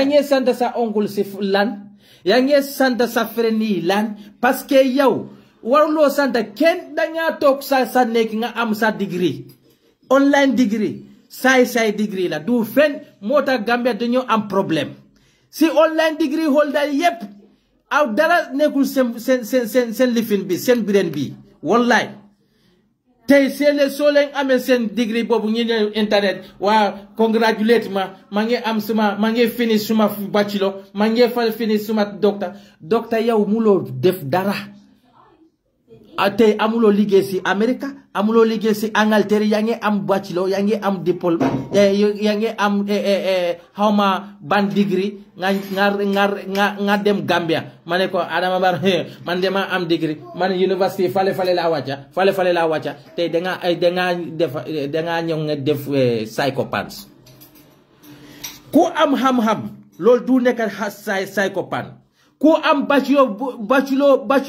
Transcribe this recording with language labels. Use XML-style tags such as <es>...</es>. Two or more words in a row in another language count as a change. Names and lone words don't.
<wo>nge santa sa oncle si lan ya nge santa sa freni lan</wo> <fr>parce que</fr> <wo>yow warlo santa ken da nga tok sa nek nga am sa degree</wo> <en>online degree</en> <wo>say degree la du fen mota Gambia dañu am problème si</wo> <en>online degree holder</en> <wo>yep aw dara nekul sen lifin bi sen biren bi wallahi tay sele solen amé sen degree bobu ñi internet wa congratulate ma ngi am ma ngi finish suma bachelor ma ngi finish suma doctor yow mulo def dara ate amulo liggéey ci America amulo liggéey ci Angleterre yaa ngi am bachelor yaa ngi am diplôme yaa ngi am xawma ban degree nga dem Gambia mané ko Adama Barrow man dema am degree man university fale la wacca te da nga ñew nga def psychopath ku am xam-xam lol du nekk psychopath ku am bachelor</wo>